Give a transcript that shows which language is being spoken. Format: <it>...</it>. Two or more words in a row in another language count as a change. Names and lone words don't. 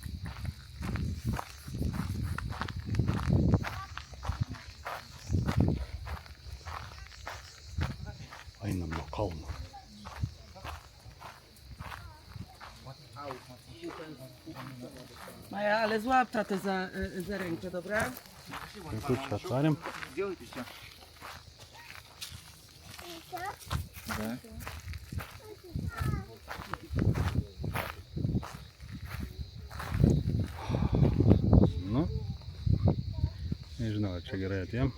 <lt>Einam nuo kalno.</lt> <pl>Maja, ale złap tatę za rękę, dobra?</pl> <lt>Ir kur čia atvarėm? Nu, nežinau, ar čia gerai atėjom.</lt>